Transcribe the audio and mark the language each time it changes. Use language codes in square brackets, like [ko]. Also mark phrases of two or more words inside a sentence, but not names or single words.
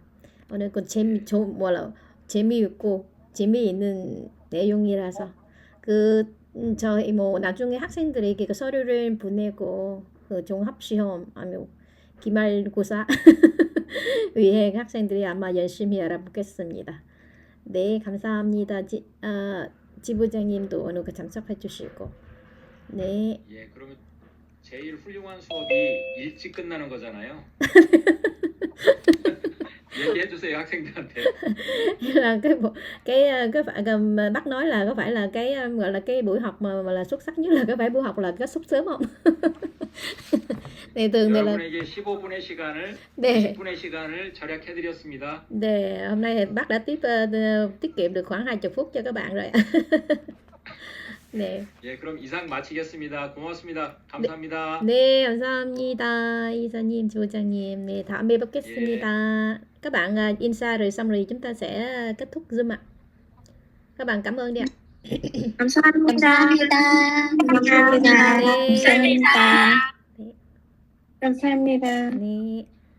[ko] 오늘 그 재미있고 재미있는 내용이라서 저희 나중에 학생들에게 그 서류를 보내고 그 종합시험 아니면 기말고사 위해 학생들이 아마 열심히 알아보겠습니다. 네, 감사합니다. 지부장님도 오늘 참석해 주시고. 네. 예, 그러면 제일 훌륭한 수업이 일찍 끝나는 거잖아요. 얘기해 주세요 학생들한테. [vi] Là bác nói là có phải là cái gọi là cái buổi học mà là xuất sắc nhất là có phải buổi học là kết thúc sớm không? 네, thường là [ko] 여러분에게 15분의 시간을 네. 20분의 시간을 절약해 드렸습니다. 네, [vi] hôm nay bác đã tiết kiệm được khoảng 20 phút cho các bạn rồi. [ko] 네. 예, 그럼 이상 마치겠습니다. 고맙습니다. 감사합니다. 네, 감사합니다. 이사님, 지부장님. 네, 다음에 뵙겠습니다. [vi] Các bạn insa rồi xong rồi chúng ta sẽ kết thúc Zoom ạ. Các bạn cảm ơn đi ạ. [ko] 감사합니다. 감사합니다. 감사합니다. 네. 감사합니다. 네.